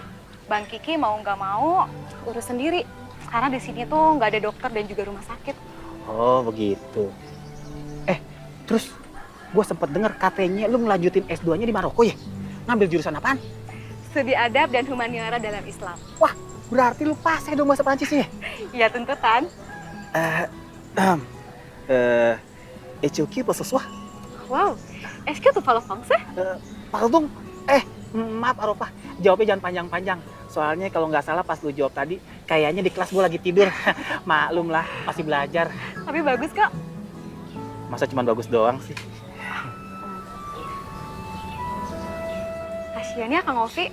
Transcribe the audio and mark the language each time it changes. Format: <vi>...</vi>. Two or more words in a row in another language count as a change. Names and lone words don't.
<id>Bang Kiki mau nggak mau urus sendiri. Karena di sini tuh nggak ada dokter dan juga rumah sakit. Oh begitu. Terus gue sempet denger katanya lu ngelanjutin S2-nya di Maroko ya? Ngambil jurusan apaan? Studi adab dan humaniora dalam Islam. Wah, berarti lu pas ya dong bahasa Prancis ya? Iya tuntutan.</id> <fr>Est-ce que ce soir? Wow, est-ce que tu parles français? Pardon,</fr> <id>maaf Arofah, jawabnya jangan panjang-panjang. Soalnya kalau nggak salah pas lu jawab tadi, kayaknya di kelas gue lagi tidur. Maklum lah, masih belajar. Tapi bagus kok. Masa cuma bagus doang sih? Kasian ya Kang Ovi.</id>